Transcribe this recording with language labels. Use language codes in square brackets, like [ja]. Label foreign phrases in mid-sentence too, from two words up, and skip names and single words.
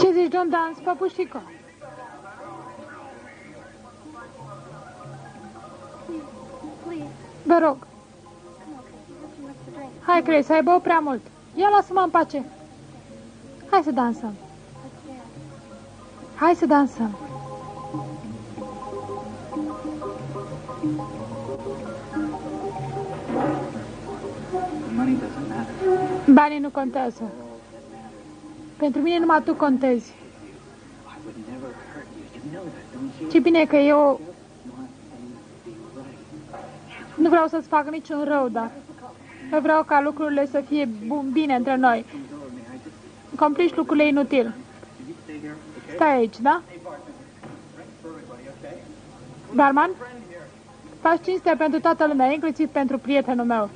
[ro] Ce zici de un dans, păpușico? [en] Please. [ro] Vă rog. [en] Come on, Chris. You have too much to drink. [ro] Hai, Grace, ai băut prea mult. Ia, lasă-mă în pace. Hai să dansăm. [en] Let's dance. [ro] Hai să dansăm. [en] Money doesn't matter. [ro] Banii nu contează. Pentru mine numai tu contezi. [en] I would never hurt you. You know that, don't you? [ro] Ce bine că eu [en] Want things to be right. [ro] nu vreau să-ți fac niciun rău, dar eu vreau ca lucrurile să fie bine între noi. Complici lucrurile inutil. Stai aici, da? Barman? Faci cinste pentru toată lumea, inclusiv pentru prietenul meu.